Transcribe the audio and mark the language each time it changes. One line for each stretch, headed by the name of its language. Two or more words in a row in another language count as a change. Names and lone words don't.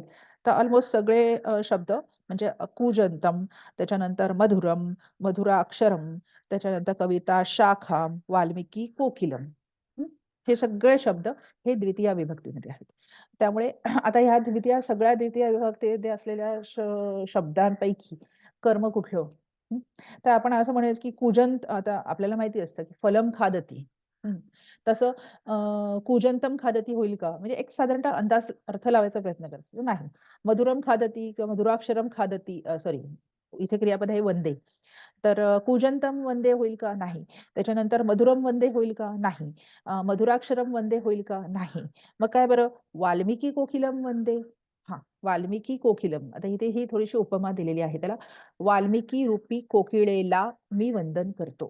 Marathi: तर ऑलमोस्ट सगळे शब्द म्हणजे कूजंतम, त्याच्यानंतर मधुरम, मधुराक्षरम, त्याच्यानंतर
Sanskrit: कविता शाखां, वाल्मिकी कोकिलम. हं.
Marathi: हे सगळे शब्द हे द्वितीया विभक्तीमध्ये आहेत. त्यामुळे आता ह्या सगळ्या द्वितीय विभक्तीमध्ये असलेल्या शब्दांपैकी कर्म कुठलं? हं. तर आपण असं म्हणायचं की कूजंत आता आपल्याला माहिती असतं की
Sanskrit: फलम खादती. हं.
Marathi: तसं
Sanskrit: कूजंतम खादती
Marathi: होईल का? म्हणजे एक साधारणतः अंदाज अर्थ लावायचा प्रयत्न करायचा. नाही.
Sanskrit: मधुरम खादती
Marathi: किंवा
Sanskrit: मधुराक्षरम खादती
Marathi: सॉरी इथे क्रियापद आहे वंदे. तर
Sanskrit: कूजंतम वंदे
Marathi: होईल का? नाही. त्याच्यानंतर
Sanskrit: मधुरम वंदे
Marathi: होईल का? नाही.
Sanskrit: मधुराक्षरम वंदे
Marathi: होईल का? नाही. मग काय बरं?
Sanskrit: वाल्मिकी कोकिलम वंदे.
Marathi: हां,
Sanskrit: वाल्मिकी कोकिलम.
Marathi: आता इथे ही थोडीशी उपमा दिलेली आहे त्याला. वाल्मिकी रूपी कोकिळेला मी वंदन करतो.